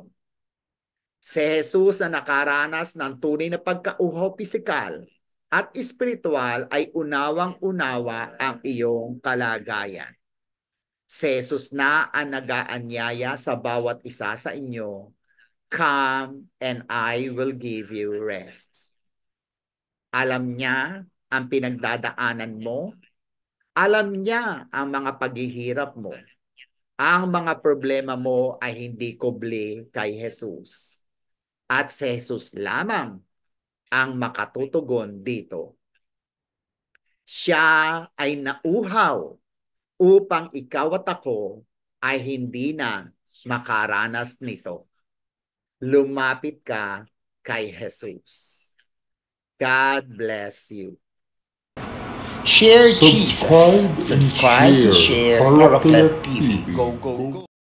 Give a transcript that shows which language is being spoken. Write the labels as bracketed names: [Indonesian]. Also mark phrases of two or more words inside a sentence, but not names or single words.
[Filipino] Si Jesus na nakaranas ng tunay na pagkauhaw pisikal at espiritual ay unawang-unawa ang iyong kalagayan. Si Jesus na ang nag-aanyaya sa bawat isa sa inyo, [English] "Come and I will give you rest." [Filipino] Alam niya ang pinagdadaanan mo. Alam niya ang mga paghihirap mo. Ang mga problema mo ay hindi kubli kay Jesus. At si Jesus lamang ang makatutugon dito. Siya ay nauhaw upang ikaw at ako ay hindi na makaranas nito. Lumapit ka kay Jesus. [English] God bless you. Share Jesus. Subscribe and share Paraclet Paraclet TV. TV. Go, go, go.